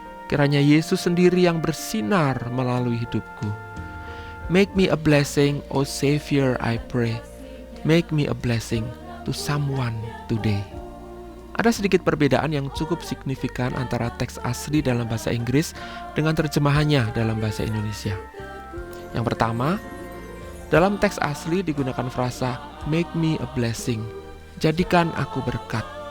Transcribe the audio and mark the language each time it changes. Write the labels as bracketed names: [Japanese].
[Indonesian] Kiranya Yesus sendiri yang bersinar melalui hidupku. [English] Make me a blessing, O Savior, I pray. Make me a blessing to someone today. [Indonesian] Ada sedikit perbedaan yang cukup signifikan antara teks asli dalam bahasa Inggris dengan terjemahannya dalam bahasa Indonesia. Yang pertama, dalam teks asli digunakan frasa [English] make me a blessing, [Indonesian] jadikan aku berkat.